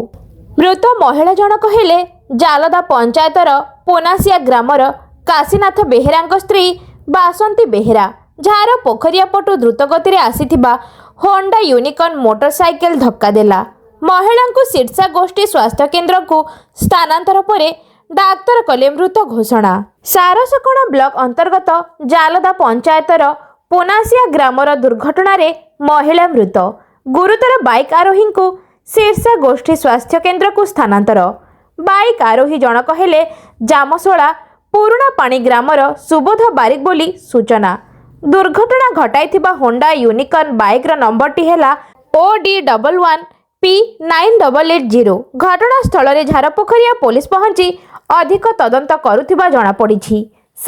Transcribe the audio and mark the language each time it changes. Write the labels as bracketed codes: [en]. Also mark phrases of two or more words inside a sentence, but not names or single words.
[or] ମୃତ ମହିଳା ଜଣକ ହେଲେ ଜାଲଦା ପଞ୍ଚାୟତର ପୋନାସିଆ ଗ୍ରାମର କାଶୀନାଥ ବେହେରା ସ୍ତ୍ରୀ ବାସନ୍ତୀ ବେହେରା। ଝାର ପୋଖରିଆ ପଟୁ ଦ୍ରୁତ ଗତି ଆସୁଥିବା ହୋଣ୍ଡା ୟୁନିକର୍ନ ମୋଟରସାଇକେଲ ଧକ୍କା ଦେଲା ମହିଳା କୁ। ସିରସା ଗୋଷ୍ଠୀ ସ୍ୱାସ୍ଥ୍ୟ କେନ୍ଦ୍ର କୁ ସ୍ଥାନାନ୍ତର ପରେ ଡାକ୍ତର କଲେ ମୃତ ଘୋଷଣା। ସାରସକଣା ବ୍ଲକ ଅନ୍ତର୍ଗତ ଜାଲଦା ପଞ୍ଚାୟତର ପୋନାସିଆ ଗ୍ରାମର ଦୁର୍ଘଟଣା ରେ ମହିଳା ମୃତ। ଗୁରୁତର ବାଇକ ଆରୋହୀ କୁ ସିରସା ଗୋଷ୍ଠୀ ସ୍ୱାସ୍ଥ୍ୟ କେନ୍ଦ୍ର କୁ ସ୍ଥାନାନ୍ତର। ବାଇକ ଆରୋହୀ ଜଣକ ହେଲେ ଜାମସୋଲା ପୁରୁଣା ପାଣି ଗ୍ରାମର ସୁବୋଧ ବାରିକ ବୋଲି ସୂଚନା। ଦୁର୍ଘଟଣା ଘଟାଇଥିବା ହୋଣ୍ଡା ୟୁନିକର୍ନ ବାଇକ ର ନମ୍ବରଟି ହେଲା OD11 P9880। ଘଟଣାସ୍ଥଳ ରେ ଝାରପୋଖରିଆ ପୁଲିସ ପହଞ୍ଚି ଅଧିକ ତଦନ୍ତ କରୁଥିବା ଜଣା ପଡ଼ିଛି।